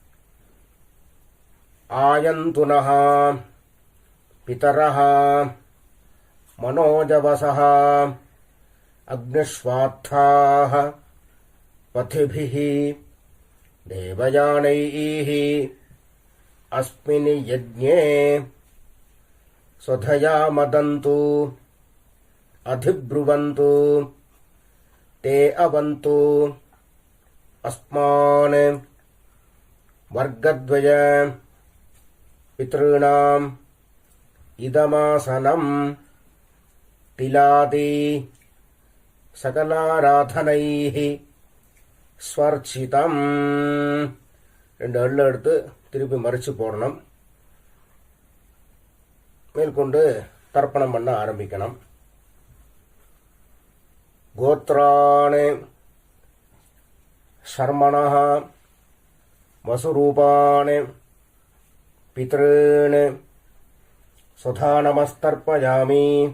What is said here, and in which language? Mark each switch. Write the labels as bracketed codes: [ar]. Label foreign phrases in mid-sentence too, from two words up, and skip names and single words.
[sa] आयन्तु नः पितरः मनोजवसः अग्निष्वात्ताः पथिभिः देवयानैः अस्मिन् यज्ञे स्वधया मदन्तु अधिब्रुवन्तु ते अवन्तु अस्मान् वर्गद्वय पितॄणाम् इदमासनम् तिलादि सकलाराधनैः ஸ்வர்ச்சிதம். [ta] 2 அள்ளு எடுத்து திருப்பி மறிச்சு போடணும். மேற்கொண்டு தர்ப்பணம் பண்ண ஆரம்பிக்கணும். [sa] गोत्राणि शर्मणः वसुरूपाणि पितॄणि स्वधा नमस्तर्पयामि.